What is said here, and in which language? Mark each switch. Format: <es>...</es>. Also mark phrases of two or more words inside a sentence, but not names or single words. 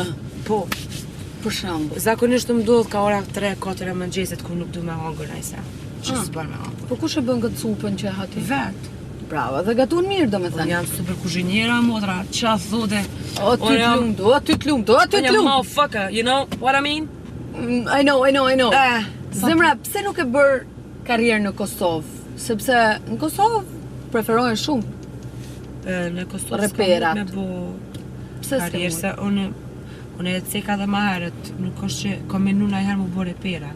<sq>Po. për shembull. Zakonisht më ndodh ka ora 3-4 e mëngjesit kur nuk du me hangër najse. Që s'bën me hangër. Po kush e bën këtë supën që ha ti? Vet. Bravo, dhe gatun mirë do me Unë thënë. jam super kuzhiniera, motra. Qa thote? O ty Unë jam- t'lumt, o ty t'lumt, o ty Unë jam t'lumt.</sq> <en>motherfucker, you know what I mean? I know. Eh,</en> <sq>Zemra, pse nuk e bër karrierë në Kosovë? Sepse në Kosovë preferohen shumë. Në Kosovë Reperat. me bo Pse s'e karrierë, mund? se unë e ceka dhe ma herët, nuk është që kam menu na herë më bo repera.</sq>